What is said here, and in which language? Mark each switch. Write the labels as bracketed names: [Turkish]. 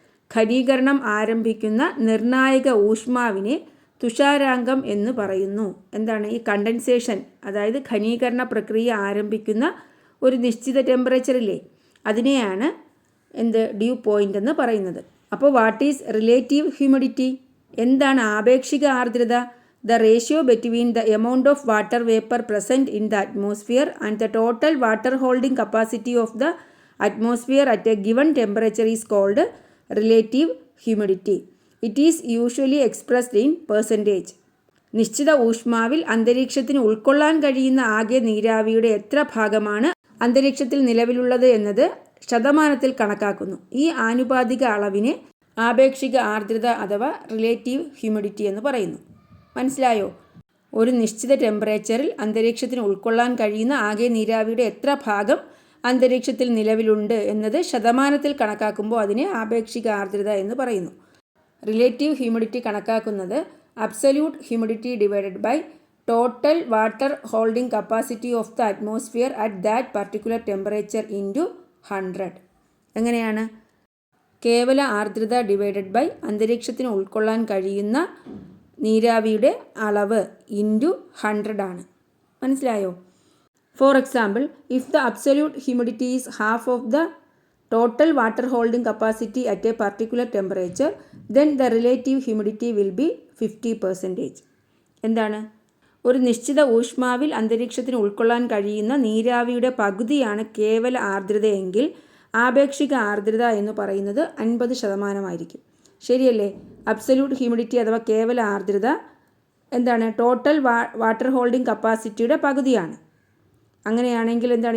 [Malayalam] ഘനീകരണം ആരംഭിക്കുന്ന നിർണായക ഊഷ്മാവിനെ തുഷാരാങ്കം എന്ന് പറയുന്നു. എന്താണ് ഈ കണ്ടൻസേഷൻ, അതായത് ഘനീകരണ പ്രക്രിയ ആരംഭിക്കുന്ന ഒരു നിശ്ചിത ടെമ്പറേച്ചറില്ലേ, അതിനെയാണ് ഡ്യൂ പോയിൻ്റ് എന്ന് പറയുന്നത്. [English] അപ്പോൾ what is relative humidity? [Malayalam] എന്താണ് ആപേക്ഷിക ആർദ്രത? [English] the ratio between the amount of water vapor present in the atmosphere and the total water holding capacity of the atmosphere at a given temperature is called relative humidity. It is usually expressed in percentage. [Malayalam] നിശ്ചിത ഊഷ്മാവിൽ അന്തരീക്ഷത്തിന് ഉൾക്കൊള്ളാൻ കഴിയുന്ന ആകെ നീരാവിയുടെ എത്ര ഭാഗമാണ് അന്തരീക്ഷത്തിൽ നിലവിലുള്ളത് എന്നത് ശതമാനത്തിൽ കണക്കാക്കുന്നു. ഈ ആനുപാതിക അളവിനെ ആപേക്ഷിക ആർദ്രത അഥവാ റിലേറ്റീവ് ഹ്യൂമിഡിറ്റി എന്ന് പറയുന്നു. മനസ്സിലായോ? ഒരു നിശ്ചിത ടെമ്പറേച്ചറിൽ അന്തരീക്ഷത്തിന് ഉൾക്കൊള്ളാൻ കഴിയുന്ന ആകെ നീരാവിയുടെ എത്ര ഭാഗം അന്തരീക്ഷത്തിൽ നിലവിലുണ്ട് എന്നത് ശതമാനത്തിൽ കണക്കാക്കുമ്പോൾ അതിനെ ആപേക്ഷിക ആർദ്രത എന്ന് പറയുന്നു. [English] Relative humidity കണക്കാക്കുന്നത് absolute humidity divided by total water holding capacity of the atmosphere at that particular temperature into 100. [Malayalam] എങ്ങനെയാണ്? കേവല ആർദ്രത ഡിവൈഡഡ് ബൈ അന്തരീക്ഷത്തിന് ഉൾക്കൊള്ളാൻ കഴിയുന്ന നീരാവിയുടെ അളവ് ഇൻറ്റു 100 ആണ്. മനസ്സിലായോ? [English] For example, if the absolute humidity is half of the total water holding capacity at a particular temperature, then the relative humidity will be 50%. [Malayalam] എന്താണ്? ഒരു നിശ്ചിത ഊഷ്മാവിൽ അന്തരീക്ഷത്തിന് ഉൾക്കൊള്ളാൻ കഴിയുന്ന നീരാവിയുടെ പകുതിയാണ് കേവല ആർദ്രതയെങ്കിൽ ആപേക്ഷിക ആർദ്രത എന്ന് പറയുന്നത് 50% ശരിയല്ലേ? അബ്സല്യൂട്ട് ഹ്യൂമിഡിറ്റി അഥവാ കേവല ആർദ്രത എന്താണ്? ടോട്ടൽ വാട്ടർ ഹോൾഡിംഗ് കപ്പാസിറ്റിയുടെ പകുതിയാണ്. അങ്ങനെയാണെങ്കിൽ എന്താണ്?